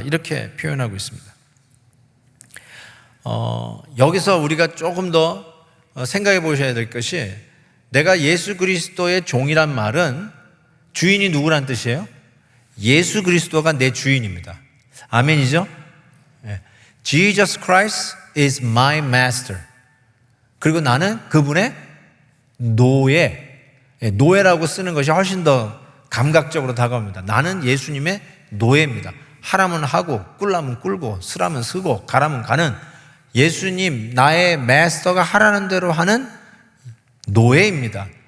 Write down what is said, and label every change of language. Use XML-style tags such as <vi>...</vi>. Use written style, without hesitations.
<ko>이렇게 표현하고 있습니다. 여기서 우리가 조금 더 생각해 보셔야 될 것이 내가 예수 그리스도의 종이란 말은 주인이 누구란 뜻이에요? 예수 그리스도가 내 주인입니다. 아멘이죠?</ko> <en>Jesus Christ is my master.</en> <ko>그리고 나는 그분의 노예. 노예라고 쓰는 것이 훨씬 더 감각적으로 다가옵니다. 나는 예수님의 노예입니다. 하라면 하고 꿀라면 꿀고 쓰라면 쓰고 가라면 가는 예수님 나의 마스터가 하라는 대로 하는 노예입니다.</ko>